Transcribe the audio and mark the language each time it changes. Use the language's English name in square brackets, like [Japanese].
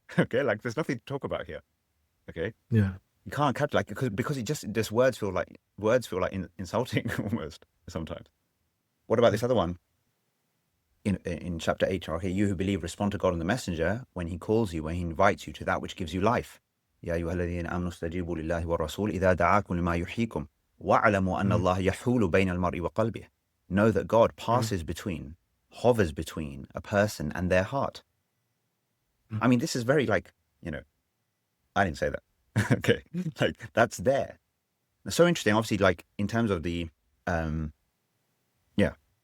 [English] Okay, like there's nothing to talk about here. Okay, Yeah. you can't capture like because it just words feel like insulting almost sometimes. What about this other one in chapter 8? Okay, you who believe, respond to God and the messenger when he calls you, when he invites you to that which gives you life. [Arabic] يا أيها الذين آمنوا استجيبوا لله والرسول إذا دعاكم لما يحييكم واعلموا أن Mm. الله يحول بين المرء وقلبه. [English] Know that God Mm. passes between, hovers between a person and their heart. Mm. I mean, this is very like, I didn't say that. Okay, like that's there. It's so interesting. Obviously, like in terms of the, yeah.